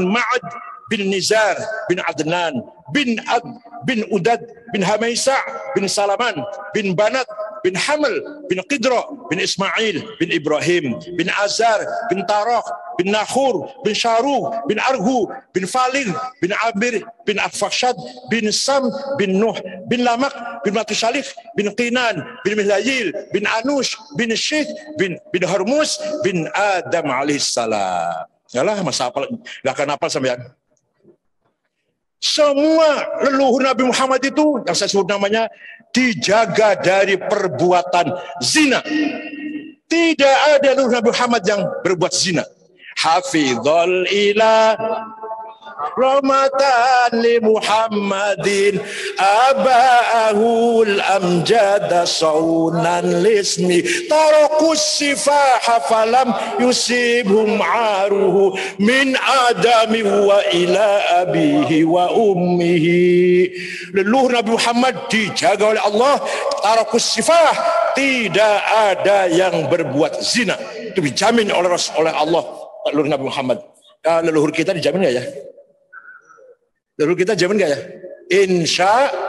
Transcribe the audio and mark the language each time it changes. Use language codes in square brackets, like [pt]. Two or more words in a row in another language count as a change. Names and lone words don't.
[id] Ma'ad bin Nizar bin Adnan bin Ad bin Udad bin Hamaisa bin Salaman bin Banat bin Hamal bin Qidra bin Ismail bin Ibrahim bin Azar bin Tarakh bin Nakhur bin Sharuh bin Arhu bin Falil bin Abir bin Akfashad bin Sam bin Nuh bin Lamak bin Matushalif bin Qinan bin Mihlayil bin Anush bin Syith bin Harmus bin Adam alaihissalam. Yalah, masa hafal, gak akan hafal sampean. Semua leluhur Nabi Muhammad itu yang saya sebut namanya dijaga dari perbuatan zina. Tidak ada leluhur Nabi Muhammad yang berbuat zina. [ar] حفظ الإله رامة لمحمد آباءه الأمجاد صونا لاسمه تركوا السفاح فلم يصبهم عاره من آدم وإلى أبيه وأمه. [id] Leluhur Nabi Muhammad dijaga oleh Allah. [ar] تركوا السفاح, [id] tidak ada yang berbuat zina. Itu dijamin oleh Allah. Leluhur Nabi Muhammad. Leluhur kita dijamin gak ya? Leluhur kita jamin gak ya?